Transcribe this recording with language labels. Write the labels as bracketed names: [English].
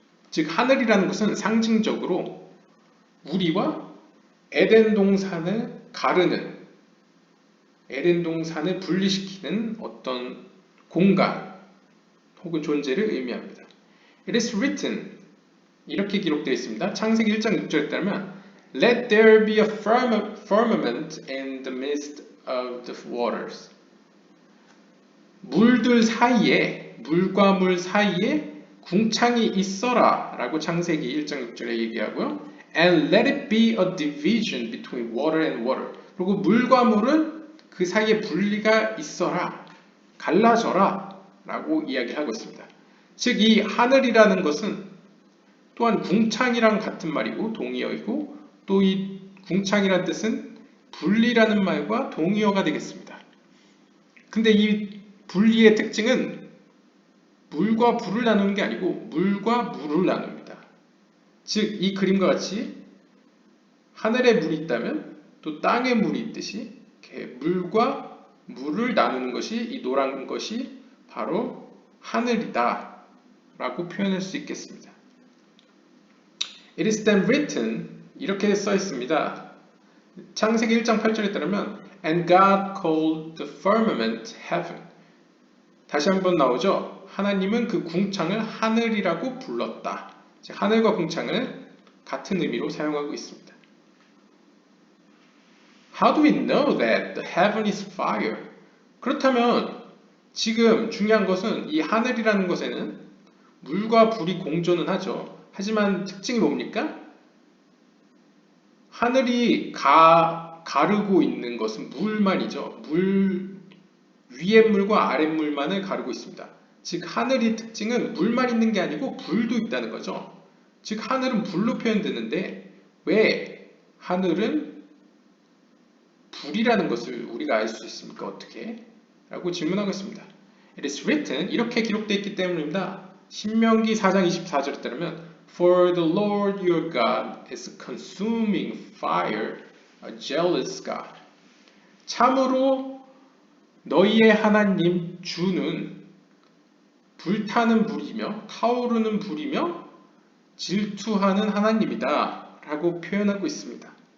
[Korean] 즉 하늘이라는 것은 상징적으로 우리와 에덴 동산을 가르는, 에덴 동산을 분리시키는 어떤 공간 혹은 존재를 의미합니다. [English] It is written [Korean] 이렇게 기록되어 있습니다. 창세기 1장 6절에 따르면 [English] Let there be a firmament in the midst of the waters. [Korean] 물들 사이에, 물과 물 사이에 궁창이 있어라 라고 창세기 1장 6절에 얘기하고요. [English] And let it be a division between water and water. [Korean] 그리고 물과 물은 그 사이에 분리가 있어라, 갈라져라 라고 이야기하고 있습니다. 즉 이 하늘이라는 것은 또한 궁창이랑 같은 말이고 동의어이고 또 이 궁창이라는 뜻은 분리라는 말과 동의어가 되겠습니다. 근데 이 분리의 특징은 물과 불을 나누는 게 아니고 물과 물을 나눕니다. 즉 이 그림과 같이 하늘에 물이 있다면 또 땅에 물이 있듯이 이렇게 물과 물을 나누는 것이 이 노란 것이 바로 하늘이다 라고 표현할 수 있겠습니다. [English] It is then written [Korean] 이렇게 써 있습니다. 창세기 1장 8절에 따르면 [English] And God called the firmament heaven. [Korean] 다시 한번 나오죠. 하나님은 그 궁창을 하늘이라고 불렀다. 즉 하늘과 궁창을 같은 의미로 사용하고 있습니다. [English] How do we know that the heaven is fire? [Korean] 그렇다면 지금 중요한 것은 이 하늘이라는 것에는 물과 불이 공존은 하죠. 하지만 특징이 뭡니까? 하늘이 가르고 있는 것은 물만이죠. 위에 물과 아래 물만을 가르고 있습니다. 즉 하늘의 특징은 물만 있는 게 아니고 불도 있다는 거죠. 즉 하늘은 불로 표현되는데 왜 하늘은 불이라는 것을 우리가 알 수 있습니까? 어떻게? 라고 질문하고 있습니다. [English] It is written [Korean] 이렇게 기록되어 있기 때문입니다. 신명기 4장 24절에 따르면 [English] For the Lord your God is a consuming fire, a jealous God. [Korean] 참으로 너희의 하나님 주는 불타는 불이며 타오르는 불이며 질투하는 하나님이다 라고 표현하고 있습니다.